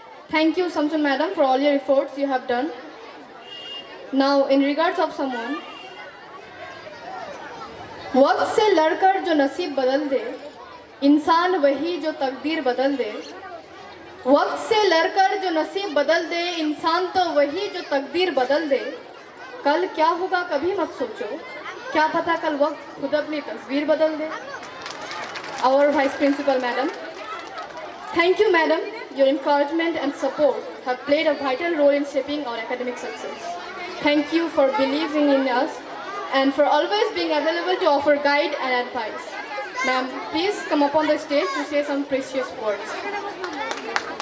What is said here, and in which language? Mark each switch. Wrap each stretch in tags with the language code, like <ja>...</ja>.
<en>Thank you, Samsun Madam, for all your efforts you have done. Now, in regards of someone,</en> <hi>वक्त से लड़कर जो नसीब बदल दे, इंसान वही जो तकदीर बदल दे. वक्त से लड़कर जो नसीब बदल दे, इंसान तो वही जो तकदीर बदल दे. कल क्या होगा कभी मत सोचो, क्या पता कल वक्त खुद अपनी तस्वीर बदल दे.</hi> <en>Our Vice Principal Madam. Thank you, Madam. Your encouragement and support have played a vital role in shaping our academic success. Thank you for believing in us and for always being available to offer guide and advice. Ma'am, please come up on the stage to say some precious words.</en>